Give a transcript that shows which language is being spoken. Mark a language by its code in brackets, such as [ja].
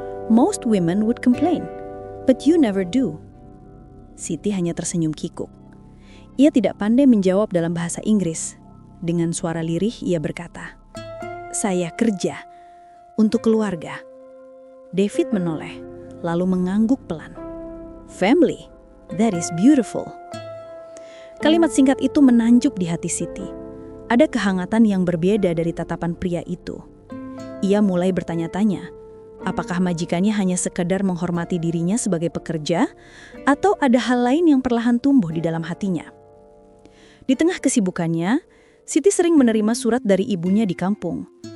[en] "Most women would complain, but you never do." [id] Siti hanya tersenyum kikuk. Ia tidak pandai menjawab dalam bahasa Inggris. Dengan suara lirih ia berkata, "Saya kerja untuk keluarga." David menoleh, lalu mengangguk pelan. [en] "Family, that is beautiful." [id] Kalimat singkat itu menanjuk di hati Siti. Ada kehangatan yang berbeda dari tatapan pria itu. Ia mulai bertanya-tanya, apakah majikannya hanya sekedar menghormati dirinya sebagai pekerja, atau ada hal lain yang perlahan tumbuh di dalam hatinya. Di tengah kesibukannya, Siti sering menerima surat dari ibunya di kampung.